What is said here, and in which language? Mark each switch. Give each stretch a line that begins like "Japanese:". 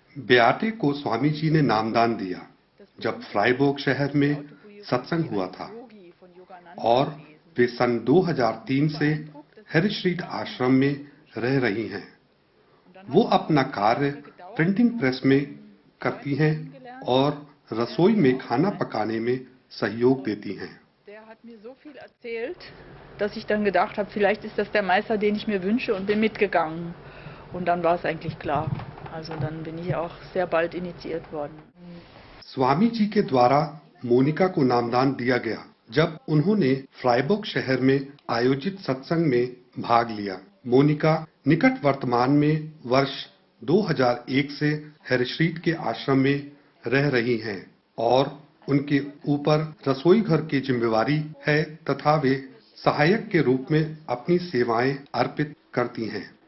Hindi: बेआटे को स्वामी जी ने नामदान दिया जब फ्राइबोर्ग शहर में सत्संग हुआ था और वे सन 2003 से हेरी स्ट्रीट आश्रम में रह रही हैं। वो अपना कार्य प्रिंटिंग प्रेस में करती हैं और रसोई में खाना पकाने में सहयोग देती हैं।
German: Der hat mir so viel erzählt, dass ich dann gedacht habe, vielleicht ist das der Meister, den ich mir wünsche, und bin mitgegangen. Und dann war es eigentlich klar. Also dann bin ich auch sehr bald initiiert worden.
Hindi: Swami ji के द्वारा मोनिका को नामदान दिया गया जब उन्होंने फ्राइबोर्ग शहर में आयोजित सत्संग में भाग लिया। मोनिका निकट वर्तमान में वर्ष 2001 से हेरी स्ट्रीट के आश्रम में रह रही हैं और उनके ऊपर रसोई घर की जिम्मेवारी है तथा वे सहायक के रूप में अपनी सेवाएं अर्पित करती हैं।